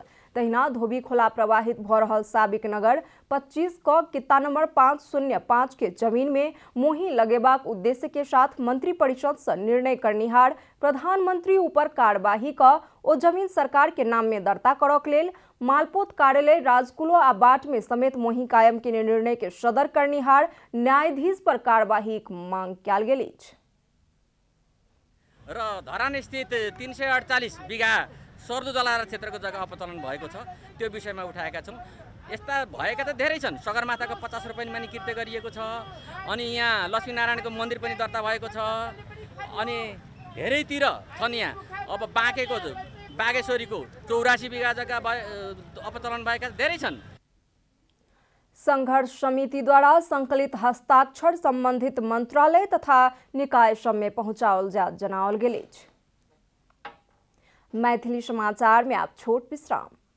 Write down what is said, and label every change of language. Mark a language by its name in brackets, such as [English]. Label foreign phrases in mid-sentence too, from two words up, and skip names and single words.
[Maithili] तहिना धोबी खोला प्रवाहित भ रहल साबिक नगर 25 क कित्ता नंबर 505 के जमीन में मोही लगेबाक उद्देश्य के साथ मंत्री परिषद से निर्णय करनिहार प्रधानमंत्री ऊपर कार्यवाही क ओ जमीन सरकार के नाम में दर्ता करक लेल मालपोत कार्यालय राजकुलो आ बाट में समेत मोही कायम के निर्णय के सदर करनिहार न्यायाधीश पर कार्यवाही मांग कयल गेल अछि। [Nepali] र धरान स्थित 348 बीघा सरदू जलाधार क्षेत्रको जग्गा अपचलन भएको छ, त्यो विषयमा उठाएका छौँ। यस्ता भएका त धेरै छन्। सगरमाथाको 50 रुपैयाँ पनि कृत्य गरिएको छ, अनि यहाँ लक्ष्मीनारायणको मन्दिर पनि दर्ता भएको छ, अनि धेरैतिर छन्। यहाँ अब बाँकेको बागेश्वरीको 84 बीघा जग्गा अपचलन भएका धेरै छन्। [Maithili] संघर्ष समिति द्वारा संकलित हस्ताक्षर संबंधित मंत्रालय तथा निकाय सब में पहुंचाओल जा जनाओल गेल अछि। मैथिली समाचार में आप छोट विश्राम।